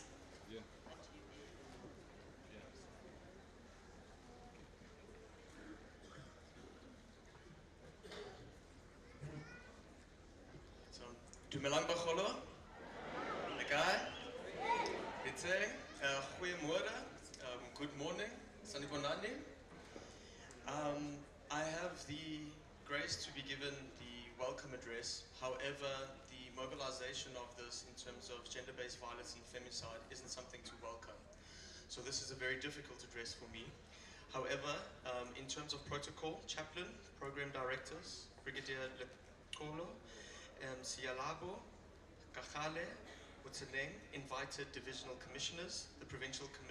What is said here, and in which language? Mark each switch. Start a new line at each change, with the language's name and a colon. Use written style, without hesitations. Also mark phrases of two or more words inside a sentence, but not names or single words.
English: Yeah.
Tswana: Dumelang bagolo.
Afrikaans: Lekker. Bitte. Goeiemorgen.
English: Good morning. Sanibonani. I have the grace to be given the welcome address. However, the mobilization of this in terms of gender-based violence and femicide isn't something to welcome. So this is a very difficult address for me. However, in terms of protocol, chaplain, program directors, Brigadier Lekolo, Sialabo, Kakale, Utseneng, invited divisional commissioners, the Provincial Commissioner